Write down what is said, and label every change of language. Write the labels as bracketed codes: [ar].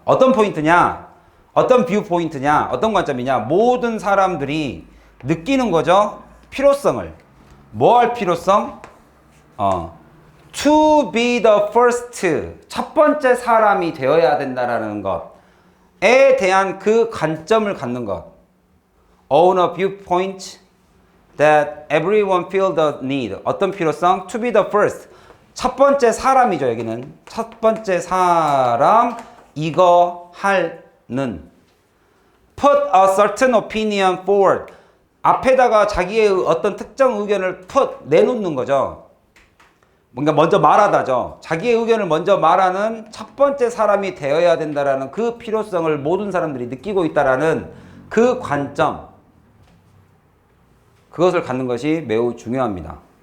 [ko] 어떤 포인트냐, 어떤 뷰 포인트냐, 어떤 관점이냐, 모든 사람들이 느끼는 거죠. 필요성을. 뭐 할 필요성? [en] To be the first, [ko] 첫 번째 사람이 되어야 된다라는 것에 대한 그 관점을 갖는 것. [en] Own a viewpoint that everyone feel the need. [ko] 어떤 필요성? [en] To be the first. [ko] 첫 번째 사람이죠. 여기는 첫 번째 사람, 이거 할는. [en] Put a certain opinion forward. [ko] 앞에다가 자기의 어떤 특정 의견을 put, 내놓는 거죠. 뭔가 먼저 말하다죠. 자기의 의견을 먼저 말하는 첫 번째 사람이 되어야 된다라는 그 필요성을 모든 사람들이 느끼고 있다라는 그 관점, 그것을 갖는 것이 매우 중요합니다.